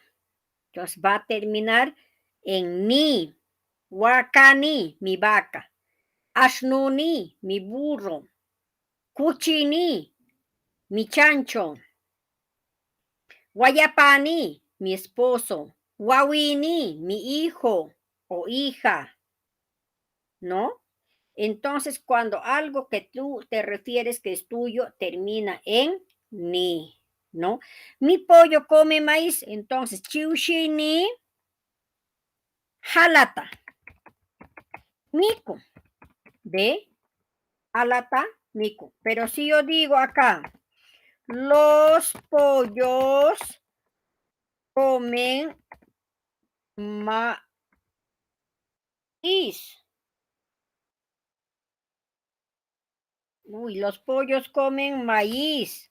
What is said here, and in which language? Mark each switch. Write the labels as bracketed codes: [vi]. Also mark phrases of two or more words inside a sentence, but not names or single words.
[es] Entonces va a terminar en ni, wakani, mi vaca, ashnuni, mi burro, kuchini, mi chancho, guayapani, mi esposo, wawini, mi hijo o hija, ¿no? Entonces, cuando algo que tú te refieres que es tuyo termina en ni, ¿no? Mi pollo come maíz, entonces, [qu] chiushini, halata, mico, ¿ve? Halata, mico. [es] Pero si yo digo acá, los pollos comen maíz. Uy, los pollos comen maíz.